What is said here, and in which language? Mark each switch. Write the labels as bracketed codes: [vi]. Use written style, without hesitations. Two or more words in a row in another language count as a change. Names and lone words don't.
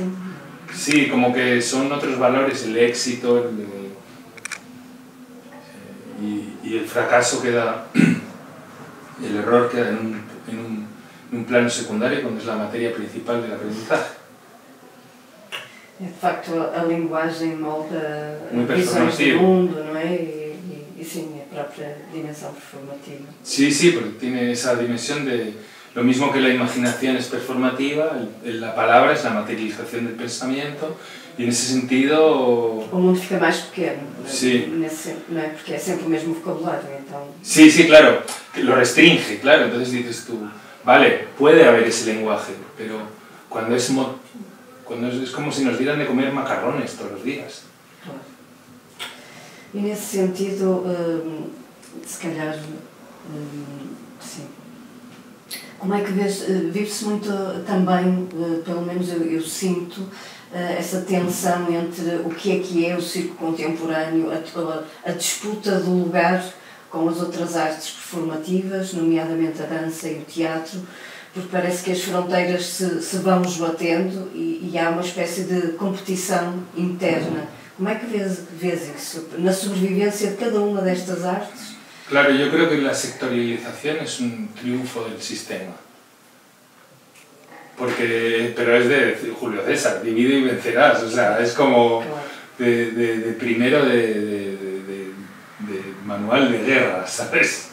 [es] Sí, como que son otros valores, el éxito y el fracaso queda, el error queda en un plano secundario cuando es la materia principal del aprendizaje. [pt] De facto, a linguagem molda visões do mundo, não é? E sim, a própria dimensão performativa. [es] Sí, sí, porque tiene esa dimensión de... Lo mismo que la imaginación es performativa, la palabra es la materialización del pensamiento, y en ese sentido... [pt] O mundo fica mais pequeno, [es] sí. [pt] Não é? Porque é sempre o mesmo vocabulário, então... [es] Sí, sí, claro, lo restringe, claro, entonces dices tú, vale, puede haber ese lenguaje, pero cuando es como si nos dieran de comer macarrones todos los días. [pt] Claro. E nesse sentido, se calhar, sim. Como é que vive-se muito também, pelo menos eu sinto, essa tensão entre o que é o circo contemporâneo, a disputa do lugar com as outras artes performativas, nomeadamente a dança e o teatro, porque parece que as fronteiras se vão esbatendo e há uma espécie de competição interna. Como é que vês isso na sobrevivência de cada uma destas artes? [es] Claro, yo creo que la sectorialización es un triunfo del sistema. Pero es de Julio César, divide y vencerás, o sea, es como de primero de manual de guerra, ¿sabes?